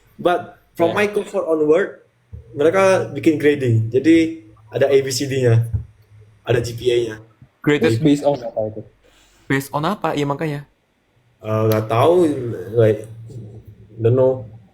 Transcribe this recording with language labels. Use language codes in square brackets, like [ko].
[en] But from my cohort onward, [id] mereka bikin [en] grading. [id] Jadi ada ABCD-nya, ada GPA-nya. [en] Graded [id] Terus based on apa itu? based on apa? Iya makanya. Nggak tahu, [en] like don't know.